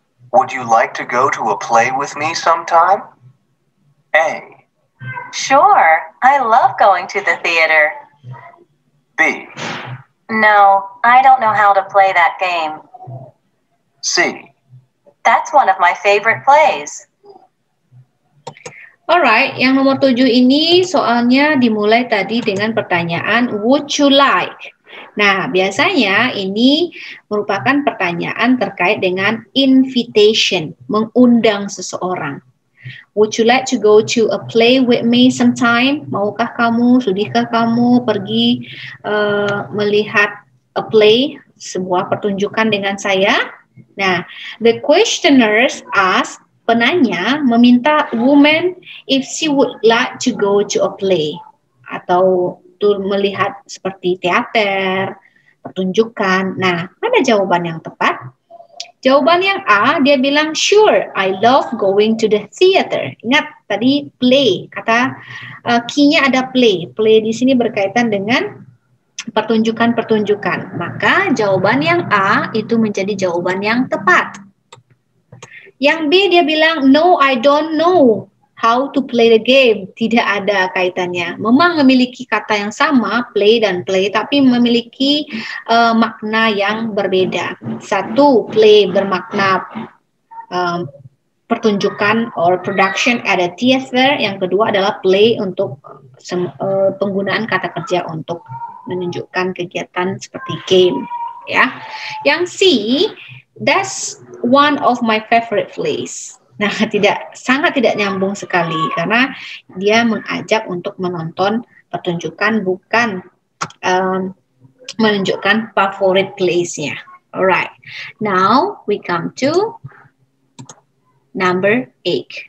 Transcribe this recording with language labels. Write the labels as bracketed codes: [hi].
[en] Would you like to go to a play with me sometime? A. Sure, I love going to the theater. B. No, I don't know how to play that game. C. That's one of my favorite plays. [id] Alright, yang nomor 7 ini soalnya dimulai tadi dengan pertanyaan [en] would you like? [id] Nah, biasanya ini merupakan pertanyaan terkait dengan invitation, mengundang seseorang. [en] Would you like to go to a play with me sometime? [id] Maukah kamu, sudihkah kamu pergi melihat a play, sebuah pertunjukan dengan saya? Nah, [en] the questioners ask [id] penanya meminta [en] woman if she would like to go to a play [id] atau melihat seperti teater, pertunjukan. Nah, mana jawaban yang tepat? Jawaban yang A, dia bilang [en] sure, I love going to the theater. [id] Ingat tadi play, kata key-nya ada play. Play di sini berkaitan dengan pertunjukan-pertunjukan. Maka jawaban yang A itu menjadi jawaban yang tepat. Yang B dia bilang, [en] no, I don't know how to play the game. [id] Tidak ada kaitannya. Memang memiliki kata yang sama, play dan play, tapi memiliki makna yang berbeda. Satu, play bermakna pertunjukan [en] or production at a theater. [id] Yang kedua adalah play untuk penggunaan kata kerja untuk menunjukkan kegiatan seperti game. Ya, yang C, [en] that's one of my favorite plays. [id] Nah, sangat tidak nyambung sekali karena dia mengajak untuk menonton pertunjukan, bukan menunjukkan favorit place-nya. [en] Alright, now we come to number 8.